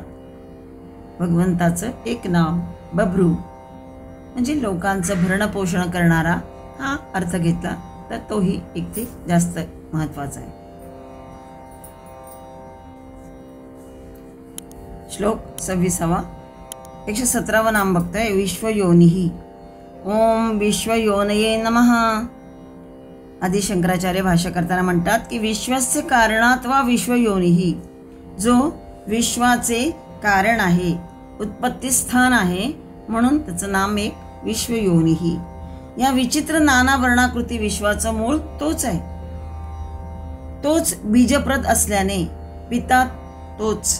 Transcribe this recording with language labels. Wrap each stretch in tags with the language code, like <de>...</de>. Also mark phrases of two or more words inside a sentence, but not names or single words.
<mr>भगवंताचं एक नाव बभ्रू म्हणजे लोकांचं भरणपोषण करणारा हा अर्थ घेतला तर तोही एक ते जास्त महत्वाचा आहे. श्लोक 26 117 नाम बघतोय विश्वयोनिः.</mr> <sa>ओम विश्वयोनये नमः.</sa> <mr>आदि शंकराचार्य भाष्य करताना म्हणतात की</mr> <sa>विश्वस्य कारणात्वा विश्वयोनिः,</sa> <mr>जो विश्वाचे कारण आहे, उत्पत्ती स्थान आहे, म्हणून त्याचं नाम एक विश्वयोनिः. या विचित्र नाना वर्णाकृती विश्वाचं मूळ तोच आहे. तोच बीजप्रद असल्याने पिता तोच.</mr>